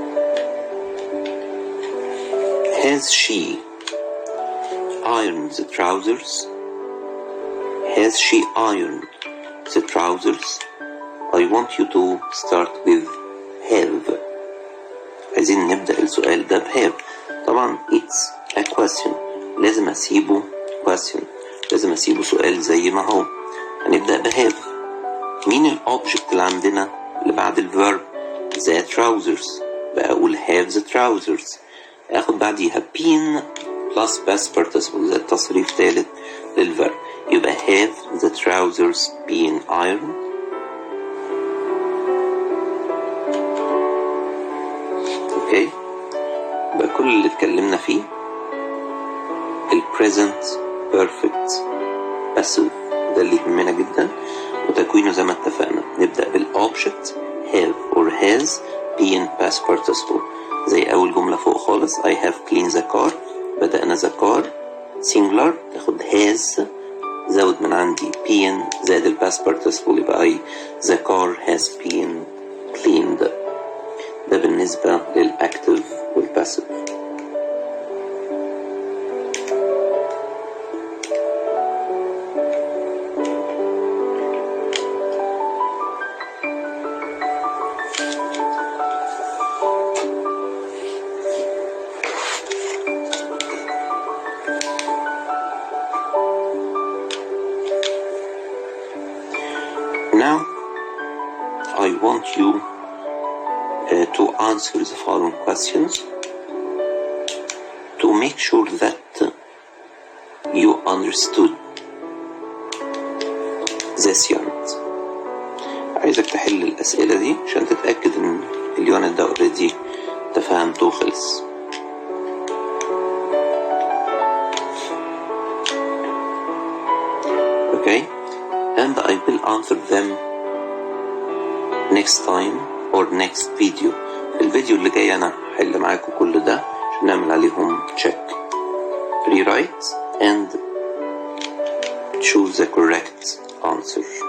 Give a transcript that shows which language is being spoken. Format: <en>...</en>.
<en>Has she ironed the trousers? Has she ironed the trousers? I want you to start with have.</en> <ar>عايزين نبدأ السؤال ده بهave. طبعا</ar> <en>it's a question،</en> <ar>لازم أسيبه question، لازم أسيبه سؤال زي ما هو. هنبدأ بهave. مين الأوبجكت اللي عندنا اللي بعد الفيرب؟ the trousers، بقى أقول have the trousers. اخد بعديها been plus past participle، ده تصريف ثالث للverb.</ar> <en>يبقى have the trousers been ironed.</en> <ar>اوكي، يبقى كل اللي اتكلمنا فيه present perfect passive، ده اللي يهمنا جدا، وتكوينه زي ما اتفقنا. نبدأ بالobject have or has been past participle، زي أول جملة فوق خالص I have cleaned the car. بدأنا the car singular، تاخد has، زود من عندي been زائد ال past participle، يبقى</ar> <en>the car has been cleaned.</en> <ar>ده بالنسبة للأكتف والباسيف.</ar> <en>Now, I want you to answer the following questions to make sure that you understood this unit.</en> <ar>عايزك تحل الأسئلة دي عشان تتأكد إن اليونت ده already تفهمته وخلص.</ar> <en>Okay, and I will answer them next time or next video.</en> <ar>في الفيديو اللي جاي أنا هحل معاكم كل ده عشان نعمل عليهم</ar> <en>check, rewrite and choose the correct answer.</en>